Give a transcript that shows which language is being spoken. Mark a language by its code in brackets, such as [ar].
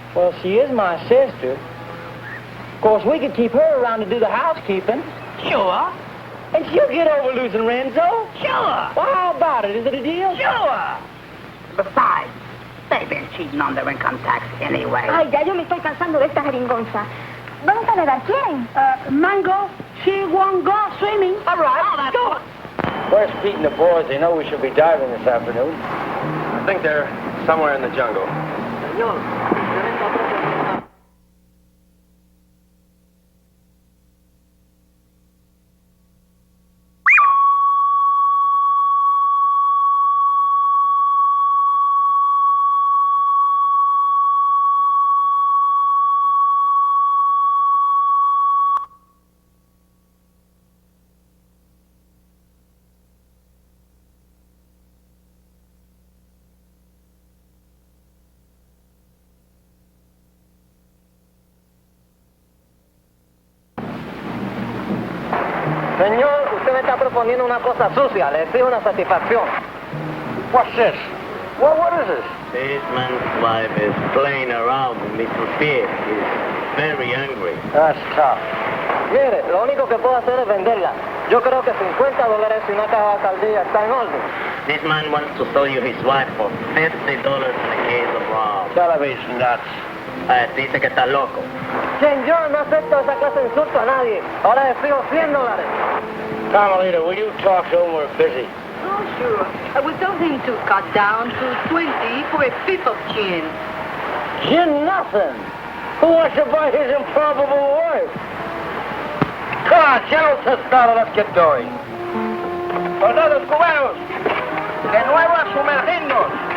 [en] Well, she is my sister. Of course, we could keep her around to do the housekeeping. Sure. And she'll get over losing Renzo. Sure. Well, how about it? Is it a deal? Sure. Besides, they've been cheating on their income tax anyway. [es] Ay, ya yo me estoy cansando de esta jeringonza. ¿Vamos a nadar? ¿Quién? [en] Mango, she won't go swimming. All right. Oh, that's good. Where's Pete and the boys? They know we should be diving this afternoon. I think they're somewhere in the jungle. [es] Señor, usted me está proponiendo una cosa sucia. Le exijo una satisfacción. [en] What's this? Well, what is this? This man's wife is playing around with Mr. Pig. He's very angry. That's tough. [es] Mire, lo único que puedo hacer es venderla. Yo creo que $50 y una caja de alcaldía está en orden. [en] This man wants to sell you his wife for $50 and a case of rum. Television nuts. [es] Dice que está loco. Señor, no acepto esa clase de insulto a nadie. Ahora le exijo $100. [en] Carmelita, will you talk to him? We're busy. Oh, sure. We told him to cut down to 20 for a fifth of gin. Gin nothing. Who wants to buy his improbable wife? Come on, General Tostado, let's get going. [es] Soldados cubanos, de nuevo a sumergirnos.